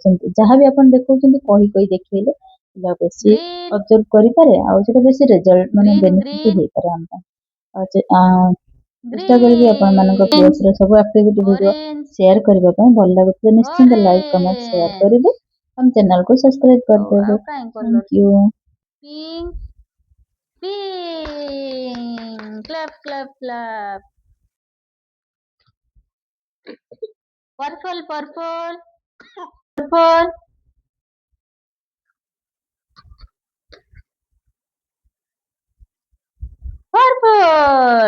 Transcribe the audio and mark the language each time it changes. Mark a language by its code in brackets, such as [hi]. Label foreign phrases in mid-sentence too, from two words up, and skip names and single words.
[or] ସେମିତି ଯାହାବି ଆପଣ ଦେଖଉଛନ୍ତି କହି କହି ଦେଖେଇଲେ ପିଲା ବେଶୀ ଅବଜର୍ଭ କରିପାରେ, ଆଉ ସେଟା ବେଶୀ ରେଜଲ୍ଟ ମାନେ ବେନିଫିଟ ହେଇପାରେ ଆମ ପାଇଁ। ଚେଷ୍ଟା କରିବି ଆପଣ ମାନଙ୍କ ପ୍ରିୟସର ସବୁ [en] activity video share [or] କରିବା ପାଇଁ। ଭଲ ଲାଗୁଥିଲେ ନିଶ୍ଚିନ୍ତ [en] like comment share [or] କରିବେ। ଆମ ଚ୍ୟାନେଲକୁ ସବସ୍କ୍ରାଇବ କରିଦେବେ। [en] thank you. Pink. Clap, clap, clap. Purple, purple, purple, purple.